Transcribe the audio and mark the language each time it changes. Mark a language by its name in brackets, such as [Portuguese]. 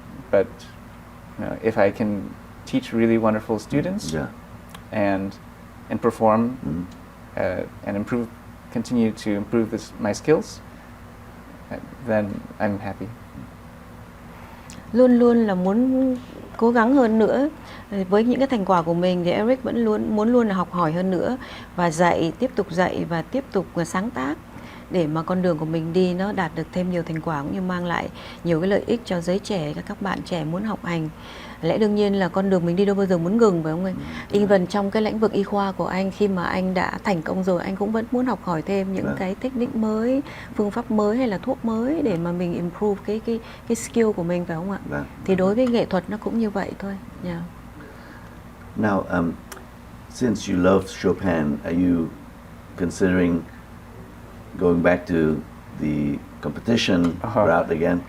[English] But if I can teach really wonderful students and perform and continue to improve my skills, then I'm happy. [Vietnamese] Luôn luôn là muốn cố gắng hơn nữa. Với những cái thành quả của mình thì Eric vẫn muốn luôn là học hỏi hơn nữa và tiếp tục dạy và tiếp tục sáng tác để mà con đường của mình đi nó đạt được thêm nhiều thành quả, cũng như mang lại nhiều cái lợi ích cho giới trẻ, các bạn trẻ muốn học hành. Lẽ đương nhiên là con đường mình đi đâu bao giờ muốn ngừng phải không anh? Even trong cái lĩnh vực y khoa của anh, khi mà anh đã thành công rồi, anh cũng vẫn muốn học hỏi thêm những cái technique mới, phương pháp mới hay là thuốc mới để mà mình improve cái skill của mình phải không ạ? Thì đối với nghệ thuật nó cũng như vậy thôi. [English] Now, since you love Chopin, are you considering going back to the competition route again?